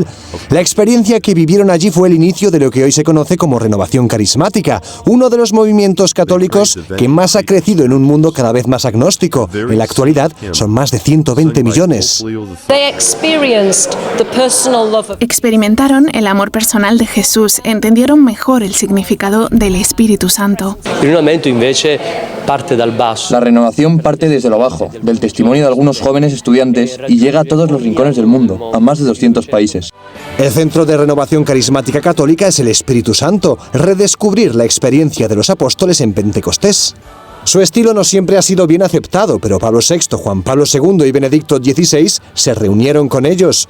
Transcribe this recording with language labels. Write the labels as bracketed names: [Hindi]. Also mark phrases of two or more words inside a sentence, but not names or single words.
[Spanish] La experiencia que vivieron allí fue el inicio de lo que hoy se conoce como Renovación Carismática, uno de los movimientos católicos que más ha crecido en un mundo cada vez más agnóstico. En la actualidad son más de 120 millones. Experimentaron el amor personal de Jesús, entendieron mejor el significado del Espíritu Santo. [Italian] In rinnovamento invece parte dal basso. [Spanish] La renovación parte desde lo bajo, del testimonio de algunos jóvenes estudiantes, y llega a todos los rincones del mundo, a más de 200 países. El Centro de Renovación Carismática Católica es el Espíritu Santo, redescubrir la experiencia de los apóstoles en Pentecostés. Su estilo no siempre ha sido bien aceptado, pero Pablo VI, Juan Pablo II y Benedicto XVI se reunieron con ellos.